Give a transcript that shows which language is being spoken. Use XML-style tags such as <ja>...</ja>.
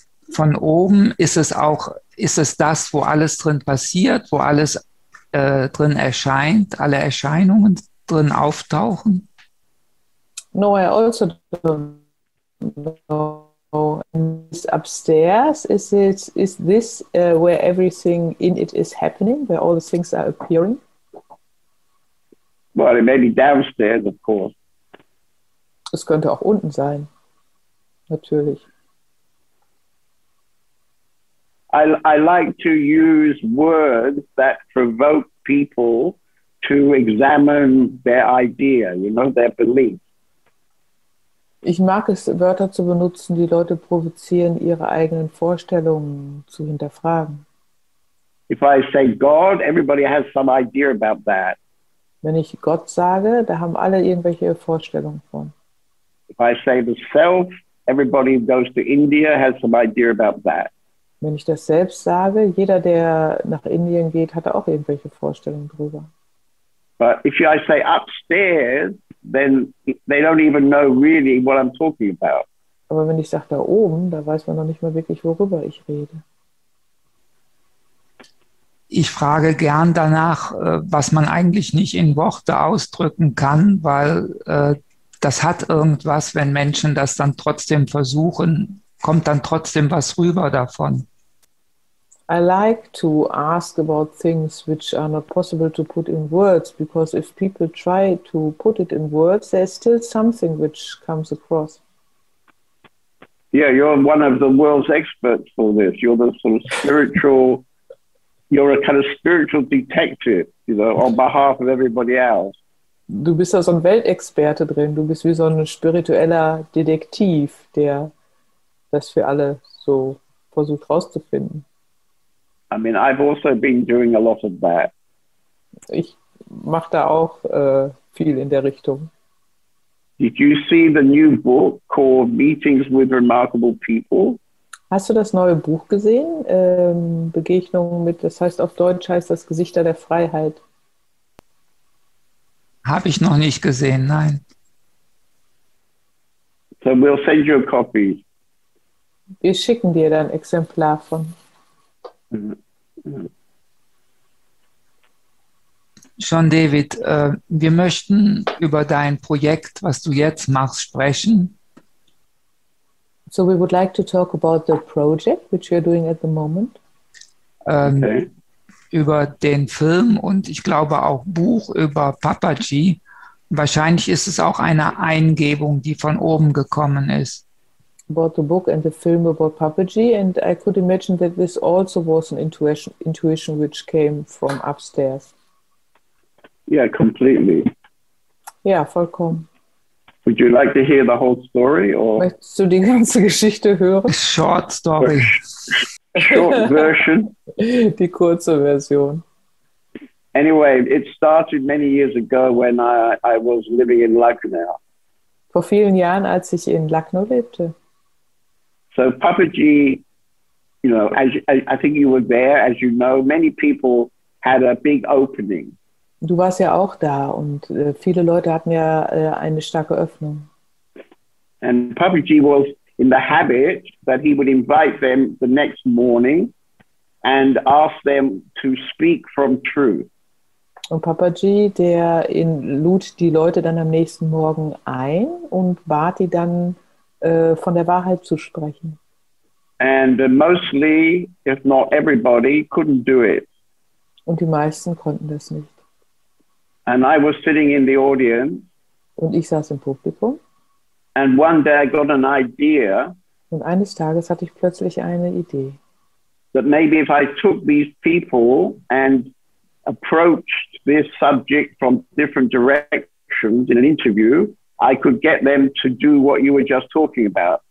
<de>Von oben ist es das, wo alles drin passiert, wo alles drin erscheint, alle Erscheinungen drin auftauchen?</de> <en>No, I also don't know. Upstairs, is this where everything in it is happening, where all the things are appearing? Well, it may be downstairs, of course.</en> <de>Es könnte auch unten sein, natürlich.</de> <en>I like to use words that provoke people to examine their idea, their belief.</en> <de>Ich mag es, Wörter zu benutzen, die Leute provozieren, ihre eigenen Vorstellungen zu hinterfragen.</de> <en>If I say God, everybody has some idea about that.</en> <de>Wenn ich Gott sage, da haben alle irgendwelche Vorstellungen von.</de> <en>If I say the self, everybody who goes to India has some idea about that.</en> <de>Wenn ich das selbst sage, jeder, der nach Indien geht, hat auch irgendwelche Vorstellungen drüber.</de> <en>But if I say upstairs, then they don't even know really what I'm talking about.</en> <de>Aber wenn ich sage da oben, da weiß man noch nicht mal wirklich, worüber ich rede. Ich frage gern danach, was man eigentlich nicht in Worte ausdrücken kann, weil das hat irgendwas, wenn Menschen das dann trotzdem versuchen, kommt dann trotzdem was rüber davon.</de> <en>I like to ask about things which are not possible to put in words, because if people try to put it in words, there's still something which comes across. Yeah, you're one of the world's experts for this. You're the sort of spiritual, you're a kind of spiritual detective, on behalf of everybody else.</en> <de>Du bist da so ein Weltexperte drin. Du bist wie so ein spiritueller Detektiv, der das für alle so versucht rauszufinden.</de> <en>I mean, I've also been doing a lot of that.</en> <de>Ich mache da auch viel in der Richtung.</de> <en>Did you see the new book called Meetings with Remarkable People?</en> <de>Hast du das neue Buch gesehen? Begegnungen mit, das heißt auf Deutsch heißt das Geschichte der Freiheit. Habe ich noch nicht gesehen, nein.</de> <en>So we'll send you a copy.</en> <de>Wir schicken dir dann ein Exemplar von. John David, wir möchten über dein Projekt, was du jetzt machst, sprechen.</de> <en>So we would like to talk about the project which you're doing at the moment. Okay.</en> <de>Über den Film und ich glaube auch Buch über Papaji. Wahrscheinlich ist es auch eine Eingebung, die von oben gekommen ist.</de> <en>About the book and the film about Papaji, and I could imagine that this also was an intuition which came from upstairs. Yeah, completely.</en> <de>Ja, vollkommen.</de> <en>Would you like to hear the whole story? Or?</en> <de>Möchtest du die ganze Geschichte hören?</de> <en>Short story. Short version.</en> <de>Die kurze Version.</de> <en>Anyway, it started many years ago when I was living in Lucknow.</en> <de>Vor vielen Jahren, als ich in Lucknow lebte.</de> <en>So Papaji, I think you were there, as you know, many people had a big opening.</en> <de>Du warst ja auch da und viele Leute hatten ja eine starke Öffnung.</de> <en>And Papaji was in the habit that he would invite them the next morning and asked them to speak from truth.</en> <de>Und Papaji, lud die Leute dann am nächsten Morgen ein und bat die dann, von der Wahrheit zu sprechen.</de> <en>And mostly, if not everybody, couldn't do it.</en> <de>Und die meisten konnten das nicht.</de> <en>And I was sitting in the audience.</en> <de>Und ich saß im Publikum.</de> <en>And one day I got an idea.</en> <de>Und eines Tages hatte ich plötzlich eine Idee.</de> <en>That maybe if I took these people and approached this subject from different directions in an interview, I could get them to do what you were just talking about.</en>